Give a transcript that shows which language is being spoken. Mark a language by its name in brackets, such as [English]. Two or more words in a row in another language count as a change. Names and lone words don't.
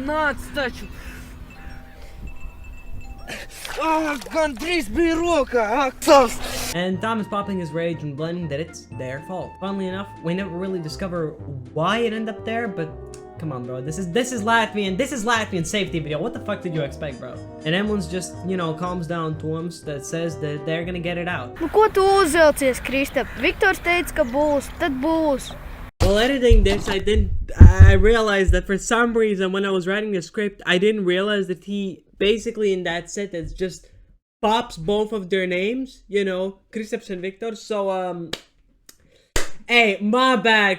[English] And Tom is popping his rage and blending that it's their fault. Funnily enough, we never really discover why it ended up there, but come on, bro. This is Latvian safety video. What the fuck did you expect, bro? And everyone's just, you know, calms down to him that says that they're gonna get it out. [Latvian] Nu, ko tu uzvelcies, Kristap? Viktors teica, ka būs, tad būs. [English] While editing this, I realized that for some reason when I was writing the script, I didn't realize that he basically in that sentence just pops both of their names, you know, Kristaps and Victor. So, hey, my bad.